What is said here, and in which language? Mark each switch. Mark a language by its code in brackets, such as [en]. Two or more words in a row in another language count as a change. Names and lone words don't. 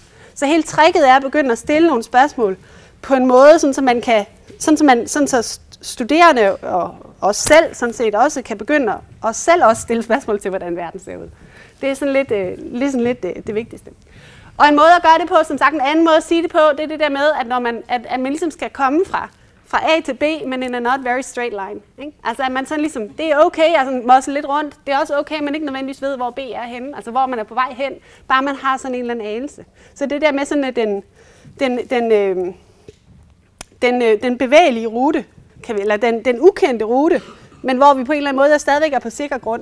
[da] Så hele tricket er at begynde at stille nogle spørgsmål på en måde, så studerende og os selv sådan set også kan begynde at selv også stille spørgsmål til, hvordan verden ser ud. Det er sådan lidt det vigtigste. Og en måde at gøre det på, som sagt en anden måde at sige det på, det er det der med, at man ligesom skal komme fra A til B, men [en] in a not very straight line. [da] Ikke? Altså at man sådan ligesom, det er okay, altså mosle lidt rundt, det er også okay, man ikke nødvendigvis ved, hvor B er henne, altså hvor man er på vej hen, bare man har sådan en eller anden anelse. Så det der med sådan, at den bevægelige rute, eller den ukendte rute, men hvor vi på en eller anden måde stadigvæk er på sikker grund.